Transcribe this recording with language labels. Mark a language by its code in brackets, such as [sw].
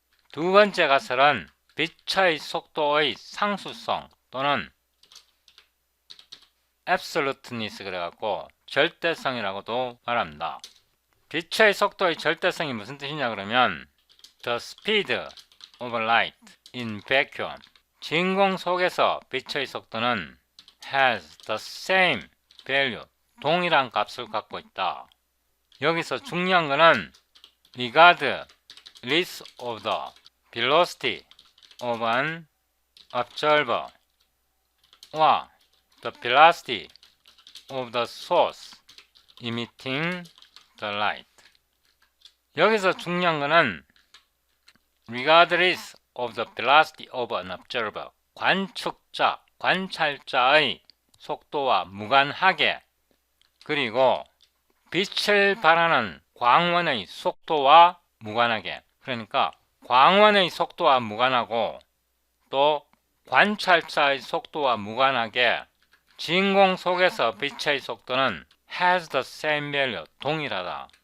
[ko] 두 번째 가설은 빛의 속도의 상수성 또는 absoluteness 그래갖고 절대성이라고도 말합니다. 빛의 속도의 절대성이 무슨 뜻이냐 그러면 [en] The speed of light in vacuum, [ko] 진공 속에서 빛의 속도는 [en] has the same value, [ko] 동일한 값을 갖고 있다. 여기서 중요한 것은 [en] regardless of the velocity of an observer [ko] 와 [en] the velocity of the source emitting the light. [ko] 여기서 중요한 것은 [en] regardless of the velocity of an observer, [ko] 관측자, 관찰자의 속도와 무관하게, 그리고 빛을 발하는 광원의 속도와 무관하게, 그러니까 광원의 속도와 무관하고 또 관찰자의 속도와 무관하게 진공 속에서 빛의 속도는 [en] has the same value, [ko] 동일하다.